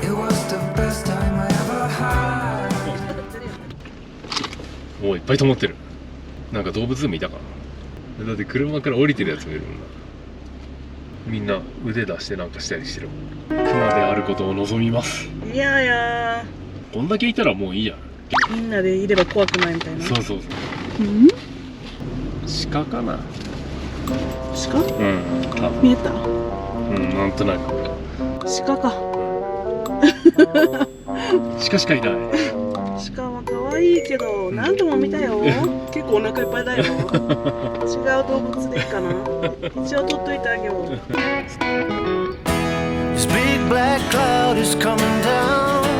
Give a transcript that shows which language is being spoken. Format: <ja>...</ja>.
<en>It was the best time I ever had.</en> <ja>おいっぱい止まってる。なんか動物でもいたかな。だって車から降りてるやつもいるもんな。みんな腕出してなんかしたりしてる。熊であることを望みます。いやいやこんだけいたらもういいやん。みんなでいれば怖くないみたいな。そうそうそう。うん鹿かな。鹿うん多分見えたうんなんとなく鹿か鹿しかいない。鹿は可愛いけど何度も見たよ。結構お腹いっぱいだよ。違う動物でいいかな。一応取っといてあげよう。</ja> <en>This big black cloud is coming down.</en>